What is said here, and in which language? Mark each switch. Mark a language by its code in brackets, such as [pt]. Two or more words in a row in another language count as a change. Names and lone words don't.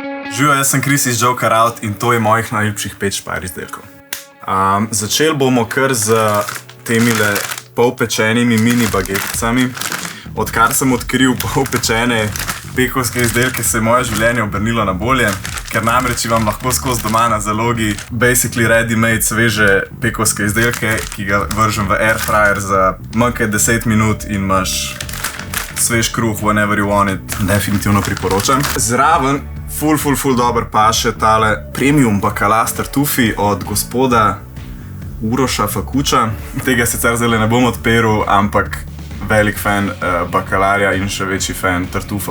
[sl] Živijo, jaz sem Kris iz Joker Out in to je mojih najljubših 5 špajr izdelkov. Začeli bomo kar z temile polpečenimi mini bageticami. Odkar sem odkril polpečene pekovske izdelke, se je moje življenje obrnilo na bolje, ker namreč imam lahko skozi doma na zalogi [en] basically ready-made [sl] sveže pekovske izdelke, ki ga vržem v [en] air fryer [sl] za manj kot 10 minut in imaš svež kruh [en] whenever you want it. [sl] Definitivno priporočam. Zraven ful dober paše tale premium bakala s tartufi od gospoda Uroša Fakuča. Tega sicer zdaj ne bom odperil, ampak velik fan bakalarja in še večji fan tartufov.